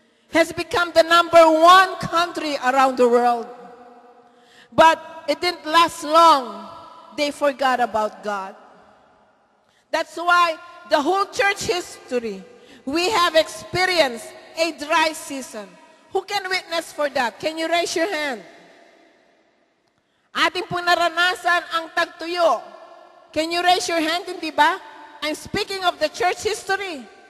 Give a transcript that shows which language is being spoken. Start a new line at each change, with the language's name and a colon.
English: Has become the #1 country around the world. But it didn't last long. They forgot about God. That's why the whole church history, we have experienced a dry season. Who can witness for that? Can you raise your hand?
Filipino: Ating pong naranasan ang tagtuyo.
English: Can you raise your hand,
Filipino: hindi ba?
English: I'm speaking of the church history.